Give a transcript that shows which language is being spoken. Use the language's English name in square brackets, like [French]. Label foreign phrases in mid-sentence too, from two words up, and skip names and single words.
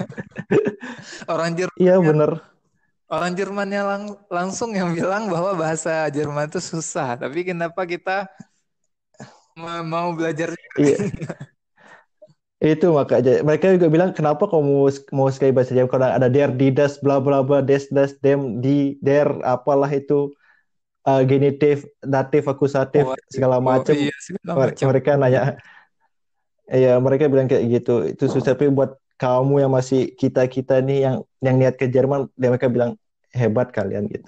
[Indonesian] Orang Iya Jermannya bener. orang Jermannya langsung yang bilang bahwa bahasa Jerman itu susah. Tapi kenapa kita mau belajar juga? Iya, itu makanya mereka juga bilang kenapa kamu mau sekali bahasa Jerman kalau ada [German] der, die, das, [Indonesian] bla bla bla, [German] des, das, dem, di, der, [Indonesian] apalah itu genitif, datif, akusatif Waduh, segala oh, macam. iya segala macam. Mereka nanya, ya mereka bilang kayak gitu. Itu susah tapi buat kamu yang masih kita nih yang niat ke Jerman, mereka bilang hebat kalian gitu.